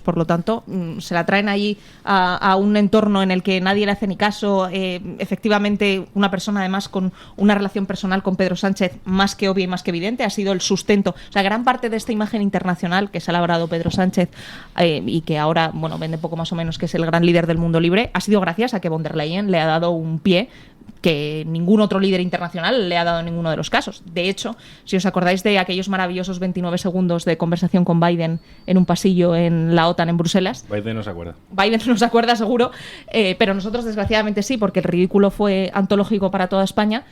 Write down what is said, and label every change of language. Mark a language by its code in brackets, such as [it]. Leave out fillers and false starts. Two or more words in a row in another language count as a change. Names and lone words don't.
[es] Por lo tanto, se la traen allí a un entorno en el que nadie le hace ni caso. Efectivamente, una persona además con una relación personal con Pedro Sánchez más que obvia y más que evidente ha sido el sustento. O sea, gran parte de esta imagen internacional que se ha labrado Pedro Sánchez y que ahora vende poco más o menos que es el gran líder del mundo libre, ha sido gracias a que von der Leyen le ha dado un pie que ningún otro líder internacional le ha dado en ninguno de los casos. De hecho, si os acordáis de aquellos maravillosos 29 segundos de conversación con Biden en un pasillo en la OTAN en Bruselas... Biden no se acuerda. Biden no se acuerda, seguro, pero nosotros desgraciadamente sí, porque el ridículo fue antológico para toda España.